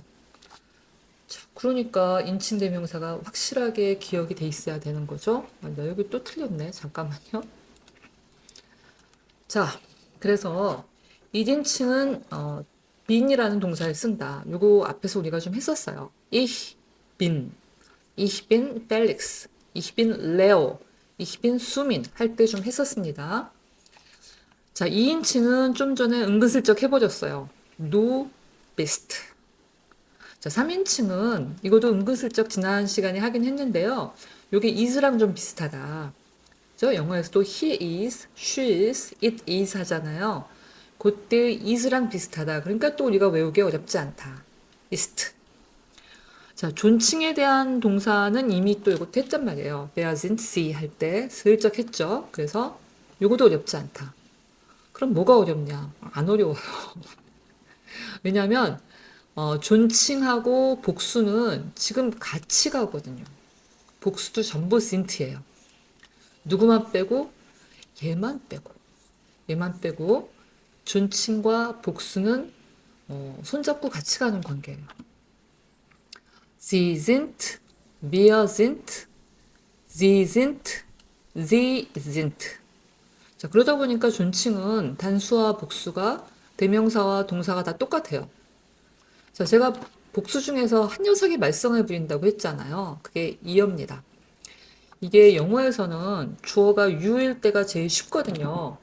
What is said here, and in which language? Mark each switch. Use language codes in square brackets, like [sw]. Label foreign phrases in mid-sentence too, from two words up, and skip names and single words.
[ko] 자, 그러니까 인칭 대명사가 확실하게 기억이 돼 있어야 되는 거죠. 나 여기 또 틀렸네. 잠깐만요. 자, 그래서 1인칭은 bin이라는 동사를 쓴다. 요거 앞에서 우리가 좀 했었어요. [de] Ich bin, ich bin Felix, ich bin Leo, ich bin 수민 [ko] 할 때 좀 했었습니다. 자, 2인칭은 좀 전에 은근슬쩍 해버렸어요. [de] Du bist. [ko] 자, 3인칭은 이것도 은근슬쩍 지난 시간에 하긴 했는데요. 요게 is랑 좀 비슷하다. 그죠? 영어에서도 [en] he is, she is, it is [ko] 하잖아요. 그때 is랑 비슷하다. 그러니까 또 우리가 외우기 어렵지 않다. [de] ist. [ko] 자, 존칭에 대한 동사는 이미 또 이것도 했단 말이에요. [de] Wer sind Sie [ko] 할 때 슬쩍 했죠. 그래서 이것도 어렵지 않다. 그럼 뭐가 어렵냐? 안 어려워요. 왜냐하면 존칭하고 복수는 지금 같이 가거든요. 복수도 전부 sint예요. 누구만 빼고? 얘만 빼고. 얘만 빼고 존칭과 복수는 손잡고 같이 가는 관계예요. [de] Sie sind, wir sind, sie sind, sie sind. [ko] 자, 그러다 보니까 존칭은 단수와 복수가 대명사와 동사가 다 똑같아요. 자, 제가 복수 중에서 한 녀석이 말썽을 부린다고 했잖아요. 그게 이어입니다. 이게 영어에서는 주어가 you일 때가 제일 쉽거든요.